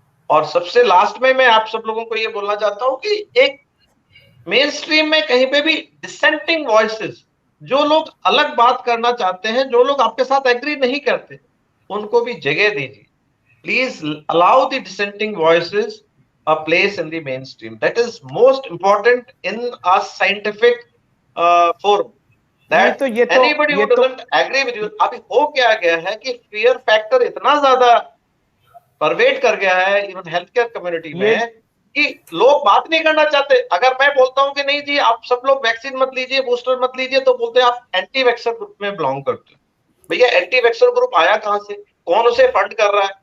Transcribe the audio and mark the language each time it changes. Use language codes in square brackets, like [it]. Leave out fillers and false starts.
[hi] और सबसे लास्ट में मैं आप सब लोगों को ये बोलना चाहता हूं कि एक मेन स्ट्रीम में कहीं पे भी डिसेंटिंग वॉइसेस, जो लोग अलग बात करना चाहते हैं, जो लोग आपके साथ एग्री नहीं करते, उनको भी जगह दीजिए. [en] Please allow the dissenting voices a place in the mainstream. That is most important in a scientific forum. That anybody who doesn't agree with you. [hi] अभी हो क्या गया है कि fear factor इतना ज्यादा परवेट कर गया है इवन हेल्थ केयर कम्युनिटी में कि लोग बात नहीं करना चाहते. अगर मैं बोलता हूं कि नहीं जी आप सब लोग वैक्सीन मत लीजिए, बूस्टर मत लीजिए, तो बोलते हैं आप एंटी वैक्सर ग्रुप में बिलोंग करते हो. भैया एंटी वैक्सर ग्रुप आया कहां से? कौन उसे फंड कर रहा है?